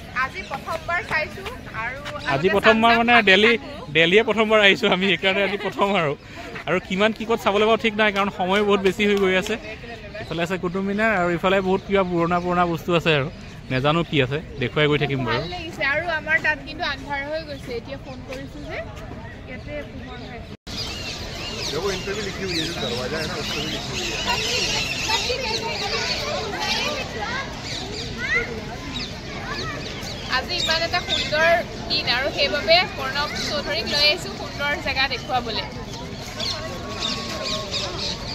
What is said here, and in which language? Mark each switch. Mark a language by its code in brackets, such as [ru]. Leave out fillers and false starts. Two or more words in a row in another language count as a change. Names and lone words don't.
[as] আজি প্ৰথমবাৰ মানে দিল্লীয়ে প্ৰথমবাৰ আহিছোঁ আমি সেইকাৰণে আজি প্ৰথম আৰু কিমান কি ক'ত চাবলৈ পাওঁ ঠিক নাই কাৰণ সময় বহুত বেছি হৈ গৈ আছে ইফালে আছে কুটুব মিনাৰ আৰু ইফালে বহুত কিবা পুৰণা বস্তু আছে আৰু নেজানো কি আছে দেখুৱাই গৈ থাকিম বাৰু আৰু আমাৰ তাত কিন্তু আন্ধাৰ হৈ গৈছে এতিয়া ফোন কৰিছো যে ইয়াতে পোহৰ হৈ আছে [hi] वो इंटरव्यू लिखी हुई है जो दरवाजा है ना उसको भी लिखी हुई है [as] আজি ইমান এটা সুন্দৰ দিন আৰু সেইবাবে প্ৰণৱ চৌধুৰীক লৈ আহিছোঁ সুন্দৰ জেগা দেখুৱাবলৈ